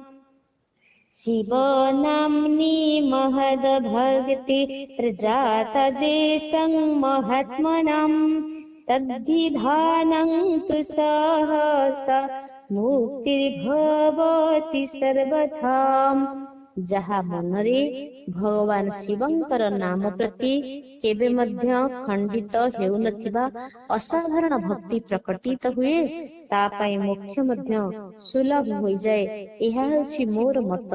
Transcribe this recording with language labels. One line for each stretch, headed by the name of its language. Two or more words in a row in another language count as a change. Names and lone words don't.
Sanskrit: শিব নাম্নি মহদ ভক্তি প্রজাতা যেষং মহাত্মনাম তদ্ধিধানং তু সহসা মুক্তির্ভবতি সর্বথা।
Odia: ଯାହା ମନରେ ଭଗବାନ ଶିବଙ୍କର ନାମ ପ୍ରତି କେବେ ମଧ୍ୟ ଖଣ୍ଡିତ ହେଉନଥିବା ଅସାଧାରଣ ଭକ୍ତି ପ୍ରକଟିତ ହୁଏ, ତା ପାଇଁ ମୋକ୍ଷ ମଧ୍ୟ ସୁଲଭ ହୋଇଯାଏ। ଏହା ହେଉଛି ମୋର ମତ।